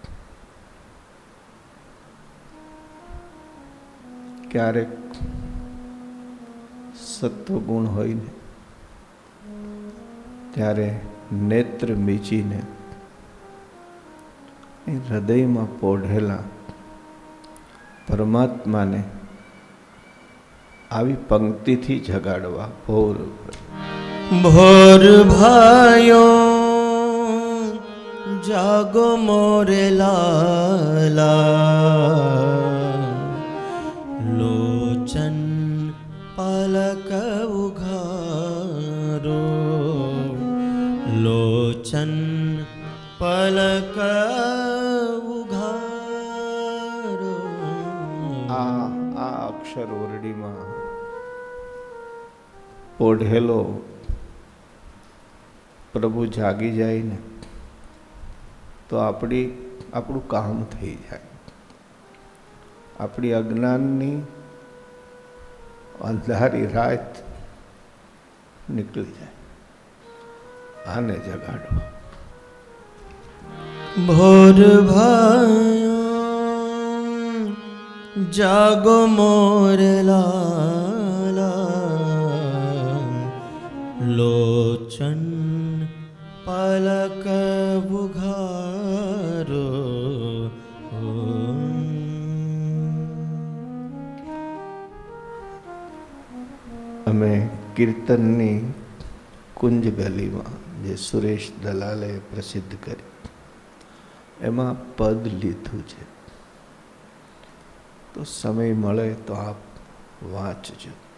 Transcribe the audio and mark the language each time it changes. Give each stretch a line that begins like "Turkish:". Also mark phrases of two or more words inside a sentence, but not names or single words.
Gujarati: ક્યારેક સત્વગુણ હોય ને ત્યારે નેત્ર મીચીને એ હૃદયમાં પોઢેલા પરમાત્માને આવી પંક્તિથી જગાડવા. ભોર
Braj: भोर भायो जागो मोरे लाला लोचन पलक उघारो लोचन पलक उघारो.
Gujarati: આ અક્ષર ઓરડીમાં પોઢેલો પ્રભુ જાગી જાય ને તો આપણું કામ થઈ જાય. આપણી અજ્ઞાનની અંધારી રાત નીકળી જાય. આને જગાડો.
Braj: भोर भायो जागो मोर लाला लोचन पलक उघारो.
Gujarati: અમે કીર્તનની કુંજ ગલીમાં જે સુરેશ દલાલે પ્રસિદ્ધ કરી એમાં પદ લીધું છે, તો સમય મળે તો આપ વાંચજો.